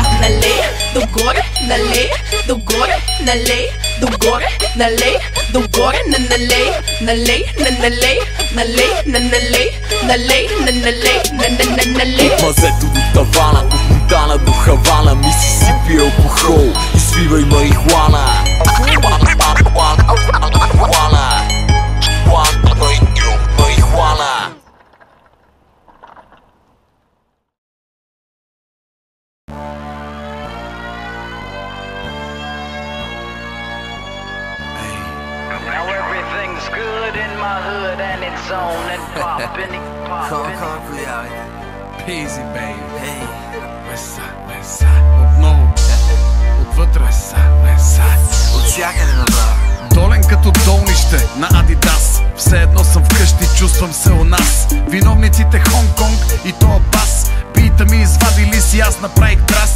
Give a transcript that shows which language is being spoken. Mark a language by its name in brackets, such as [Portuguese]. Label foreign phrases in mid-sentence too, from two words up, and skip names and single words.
[Bulgarian] Налей, догоре, налей, догоре, налей, догоре, налей, догоре, налей, налей, налей, налей, налей, налей, налей, налей. От мазето до тавана, от Монтана до Хавана, Мисисипи, алкохол и свивай марихуана. Марихуана. [English] Now everything's good in my hood and it's on and poppin', poppin'. Easy, baby. [Bulgarian] Hey. Меса. Отново. Отвътре. Меса. От всякъде направо. Долен като долнище на Адидас. Все едно съм вкъщи, чувствам се у нас. Виновниците Хонг-Конг и тоя бас. Бита ми извадили си, аз направих трас.